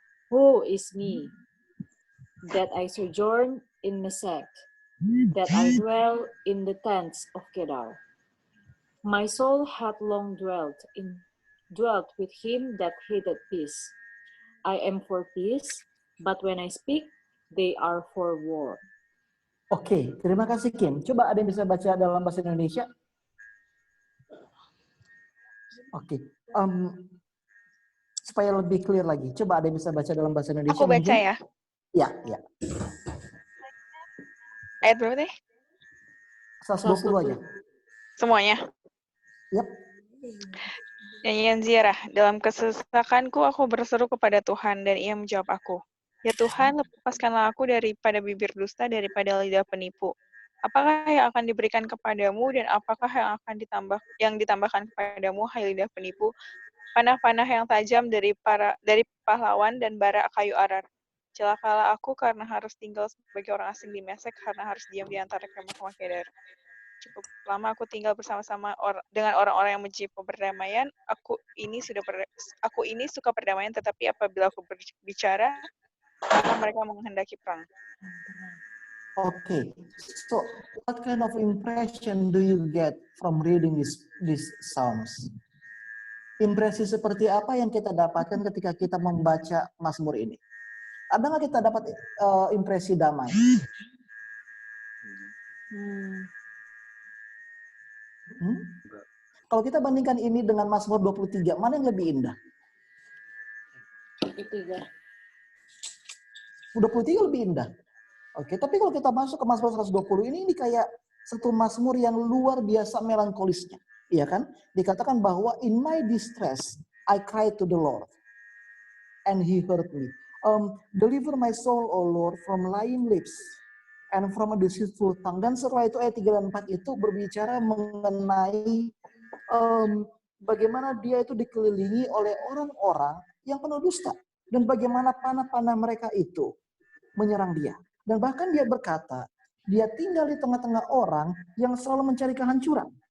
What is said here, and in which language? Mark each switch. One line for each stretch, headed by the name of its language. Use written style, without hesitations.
English: Woe is me, that I sojourn in Mesech, that I dwell in the tents of Kedar. My soul hath long dwelt with him that hated peace. I am for peace, but when I speak, they are for war.
Indonesian: Oke, terima kasih Kim. Coba ada yang bisa baca dalam bahasa Indonesia? Oke. Supaya lebih clear lagi, coba ada yang bisa baca dalam bahasa Indonesia? Aku baca ya. Ya. Ayat berapa teh? 120 aja. Semuanya. Yap. Nyanyian ziarah. Dalam kesesakanku aku berseru kepada Tuhan, dan Ia menjawab aku. Ya Tuhan, lepaskanlah aku daripada bibir dusta, daripada lidah penipu. Apakah yang akan diberikan kepadamu, dan apakah yang ditambahkan kepadamu, hai lidah penipu? Panah-panah yang tajam dari pahlawan dan bara kayu arar. Celakalah aku karena harus tinggal sebagai orang asing di Mesek, karena harus diam di antara kemah-kemah Kedar. Cukup lama aku tinggal bersama-sama dengan orang-orang yang benci perdamaian. Aku ini suka perdamaian, tetapi apabila aku berbicara, maka mereka menghendaki perang.
English: Okay, so what kind of impression do you get from reading these psalms?
Indonesian: Impresi seperti apa yang kita dapatkan ketika kita membaca Mazmur ini? Ada nggak kita dapat impresi damai? Kalau kita bandingkan ini dengan Mazmur 23, mana yang lebih indah? 23 lebih indah. Oke, tapi kalau kita masuk ke Mazmur 120 ini kayak satu Mazmur yang luar biasa melankolisnya. Iya kan? Dikatakan bahwa
English: in my distress I cried to the Lord and he heard me. Deliver my soul, O Lord, from lying lips and from a deceitful tongue.
Indonesian: Dan setelah itu ayat 3 dan 4 itu berbicara mengenai bagaimana dia itu dikelilingi oleh orang-orang yang penuh dusta. Dan bagaimana panah-panah mereka itu menyerang dia. Dan bahkan dia berkata, dia tinggal di tengah-tengah orang yang selalu mencari kehancuran.